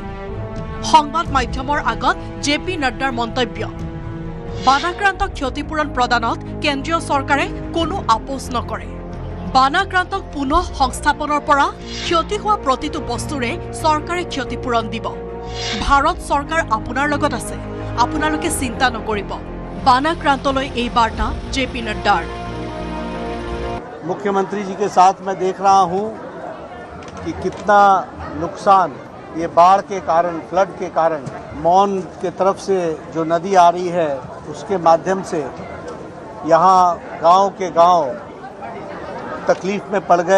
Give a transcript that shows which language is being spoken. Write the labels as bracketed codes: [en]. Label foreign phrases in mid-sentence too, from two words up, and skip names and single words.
[as] সংবাদ মাধ্যমৰ আগত JP নাড্ডাৰ মন্তব্য, বানাক্ৰান্তক ক্ষতিপূৰণ প্ৰদানত কেন্দ্ৰীয় চৰকাৰে কোনো আপোচ নকৰে। বানাক্ৰান্তক পুনঃ সংস্থাপনৰ পৰা ক্ষতি হোৱা প্ৰতিটো বস্তুৰে চৰকাৰে ক্ষতিপূৰণ দিব। ভাৰত চৰকাৰ আপোনাৰ লগত আছে, আপোনালোকে চিন্তা নকৰিব। বানাক্ৰান্তলৈ এই বাৰ্তা JP নাড্ডাৰ। [hi] मुख्यमंत्री जी के साथ मैं देख रहा हूं कि कितना नुकसान ये बाढ़ के कारण, फ्लड के कारण, मौन के तरफ से जो नदी आ रही है उसके माध्यम से यहाँ गांव के गांव तकलीफ में पड़ गए।